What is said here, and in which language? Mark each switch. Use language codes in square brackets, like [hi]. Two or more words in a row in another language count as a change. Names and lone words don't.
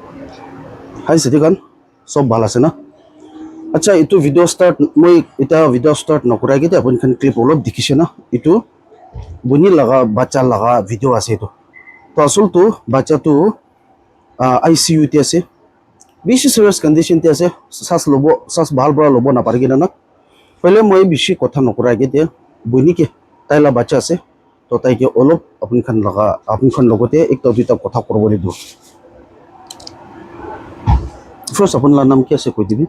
[nag] Hi Sitikan, sob bhala ase na. Acha itu [en] video start [nag] moi ita [en] video start [nag] nokurai ke apun khan clip olop dikhise na. Itu buni laga bacha laga video ase itu. To asul tu bacha tu ICU te ase. Bishi [en] serious condition [nag] te ase. Sas bhal bra lobo na parigina na. Pele moi bishi kotha nokurai ke te buni ke taila bacha ase. To tai ke olop apun khan logote ekta duita kotha korbole du. First apun la nam ki ase koi dibi?